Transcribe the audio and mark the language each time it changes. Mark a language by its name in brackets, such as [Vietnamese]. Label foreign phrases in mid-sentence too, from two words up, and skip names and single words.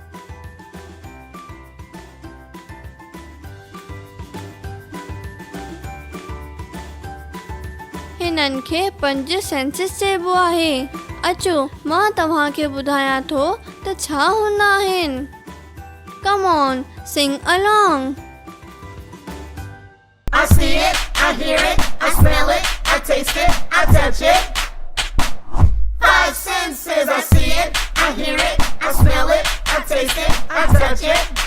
[Sindhi] हिननि खे 5 सेंसिस चइबो आहे। अचो मां तव्हांखे ॿुधायां थो त छा हूंदा आहिनि। [English] Come on, sing along. I see it, I hear it, I smell it, I taste it, I touch it. 5 senses, I see it, I hear it, I smell it, I taste it, I touch it.